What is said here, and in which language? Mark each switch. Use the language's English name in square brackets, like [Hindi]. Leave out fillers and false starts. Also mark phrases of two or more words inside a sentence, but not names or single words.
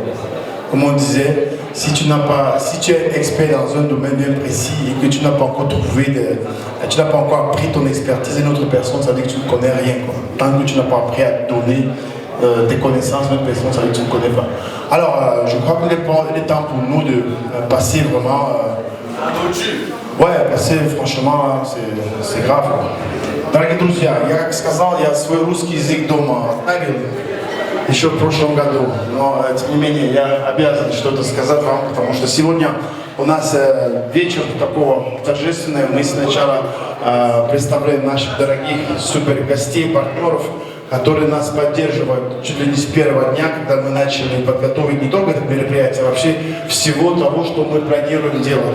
[French] Comme on disait, si tu es expert dans un domaine bien précis et que tu n'as pas encore trouvé, tu n'as pas encore appris ton expertise à une autre personne, ça veut dire que tu ne connais rien. Tant que tu n'as pas appris à donner tes connaissances à une personne, ça veut dire que tu ne connais pas. Alors, je crois qu'il est temps pour nous de passer vraiment... passer franchement, c'est grave. [Russian] Дорогие друзья, я как сказал, я свой русский язык дома оставил еще в прошлом году, но тем не менее я обязан что-то сказать вам, потому что сегодня у нас вечер такого торжественный. Мы сначала представляем наших дорогих супер гостей, партнеров, которые нас поддерживают чуть ли не с первого дня, когда мы начали подготовить не только это мероприятие, а вообще всего того, что мы планируем делать.